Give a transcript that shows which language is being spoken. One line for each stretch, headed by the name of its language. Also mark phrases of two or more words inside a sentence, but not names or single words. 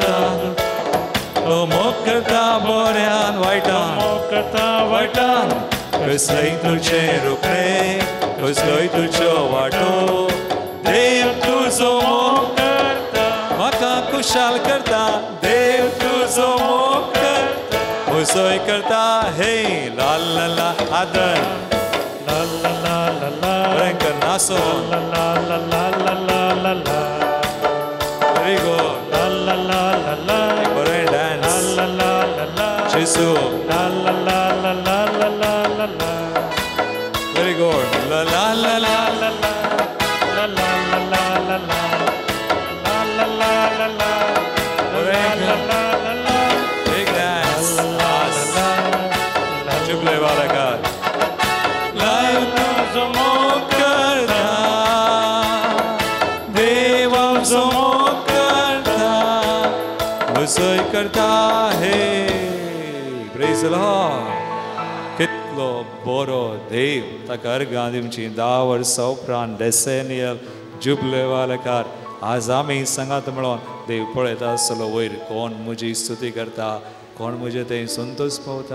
Konkani: करता बऱ्यान वायटान कसलय तुजे रोखडे कसलोय तुज्यो वाटो देव तुजो मोग करता म्हाका खुशाल करता देव तुजो मोग करता हुसोय करता हे ला ला ला आदर ला ला ला ला ला बरें नासो ला ला ला ला ला ला ला
English: very good ला ला ला ला ला
Konkani: बरें डान्स ला ला ला ला जेसू ला ला ला ला ला ला ला ला ला
English: very good ला ला ला ला
Konkani: ला ला ला ला ला ला ला ला ला ला ला ला बरें ला ला ला ला
English: big dance ला
Konkani: जुबले वाला
English: God live
Konkani: तुझो मोग करता देव तुझो मोग करता हुसोय करता हे
English: praise the Lord
Konkani: कितलो बरो देव ताका अर्गां दिवची 10 वर्सां उपरांत
English: decennial jubilee
Konkani: वालेकार आज आमी सांगात म्हणून देव पळयता आसलो वयर कोण म्हजी स्तुती करता कोण म्हजे थंय संतोष पावता